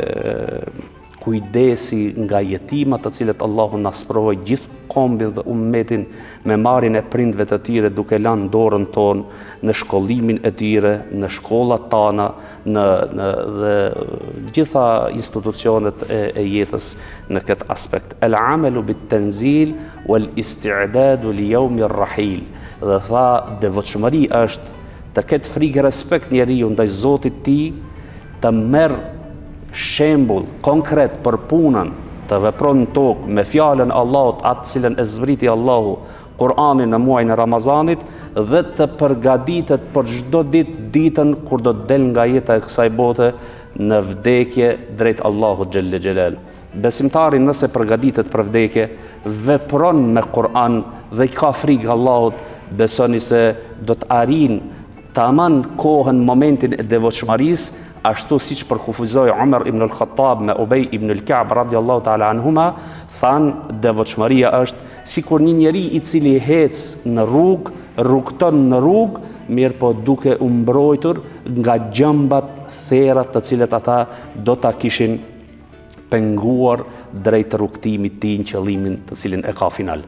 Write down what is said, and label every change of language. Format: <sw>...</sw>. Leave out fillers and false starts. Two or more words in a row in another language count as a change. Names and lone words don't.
<sq>kujdesi nga jetimat të cilët Allahu na sprovoi gjithë kombin dhe ummetin me marrjen e prindve të tyre, duke lënë dorën tonë në shkollimin e tyre, në shkollat tona, dhe gjitha institucionet e jetës në këtë aspekt.</sq> <ar>العمل بالتنزيل والاستعداد ليوم الرحيل.</ar> <sq>Dhe tha, devotshmëri është të ketë frikë respekt njeriu ndaj Zotit të tij, të merr shembull konkret për punën, të vepron në tokë me fjalën e Allahut, atë cilën e zbriti Allahu, Kur'anin në muajin e Ramazanit, dhe të përgatitet për çdo ditën kur do të del nga jeta e kësaj bote në vdekje drejt Allahut</sq> <ar>جل جلاله.</ar> <sq>besimtari nëse përgatitet për vdekje, vepron me Kur'an dhe i ka frikë Allahut, besoni se do të arrin taman kohën, momentin e devotshmërisë, ashtu siç përkufizoi Umar ibn al-Khattab me Ubay ibn al-Ka'b</sq> <ar>رضي الله تعالى عنهما,</ar> <sq>thanë devotshmëria është sikur një njeri i cili ec në rrugë, rrugton në rrugë, mirë po duke u mbrojtur nga gjëmbat, therat të cilët ata do ta kishin penguar drejt rrugtimit të në qëllimin të cilin e ka final.</sq>